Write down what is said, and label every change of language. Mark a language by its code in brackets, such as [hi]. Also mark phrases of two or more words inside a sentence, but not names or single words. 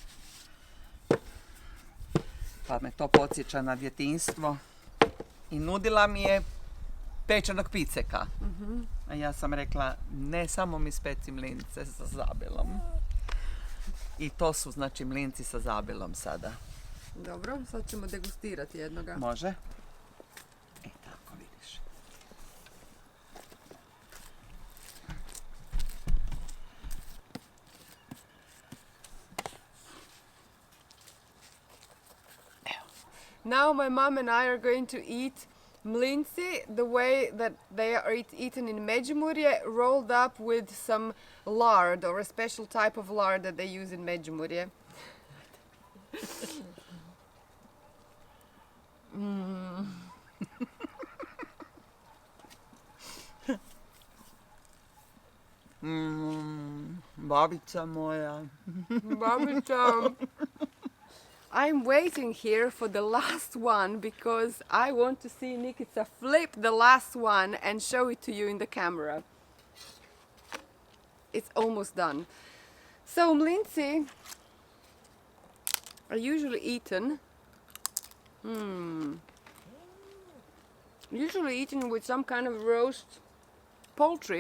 [hr] Pa me to podsjeća na djetinjstvo i nudila mi je pečenog piceka. A ja sam rekla, ne samo mi speci mlince sa zabilom. I to su znači mlinci sa zabilom sada. Dobro, sad ćemo degustirati jednoga. Može? E tako vidiš. [en] Now my mom and I are going to eat MLINCI the way that they are eaten in Međimurje, rolled up with some lard, or a special type of lard that they use in Međimurje. [hr] Babica moja. Babica. [en] I'm waiting here for the last one because I want to see Nikica flip the last one and show it to you in the camera. It's almost done. So MLINCI are usually eaten with some kind of roast poultry.